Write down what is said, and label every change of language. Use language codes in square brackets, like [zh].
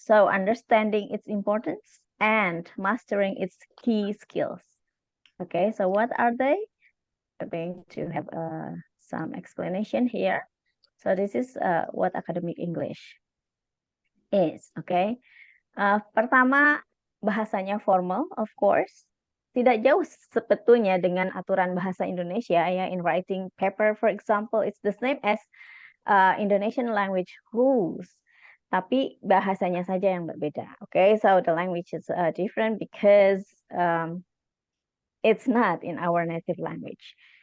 [en] So understanding its importance and mastering its key skills. Okay, so what are they? We're going to have some explanation here. So this is what academic English is. [id] Okay, pertama bahasanya formal, [en] of course. [id] Tidak jauh sebetulnya dengan aturan bahasa Indonesia ya. [en] In writing paper, for example, it's the same as Indonesian language rules. [id] Tapi bahasanya saja yang berbeda. [en] Okay, so the language is different because it's not in our native language.